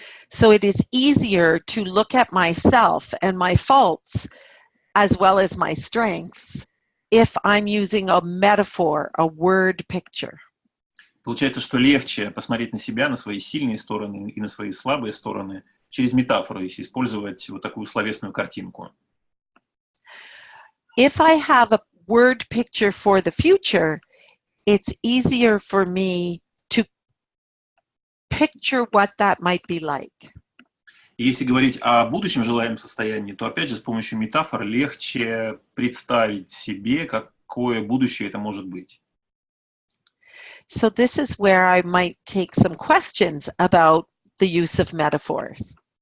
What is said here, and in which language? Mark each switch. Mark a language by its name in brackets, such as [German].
[English] So it is easier to look at myself and my faults as well as my strengths if I'm using a metaphor, a word picture. [Russian] Получается, что легче посмотреть на себя, на свои сильные стороны и на свои слабые стороны через метафору, если использовать вот такую словесную картинку. [English] If I have a word picture for the future, it's easier for me to picture what that might be like. [Russian] И если говорить о будущем желаемом состоянии, то опять же с помощью метафор легче представить себе, какое будущее это может быть. [English] So this is where I might take some questions about the use of metaphors.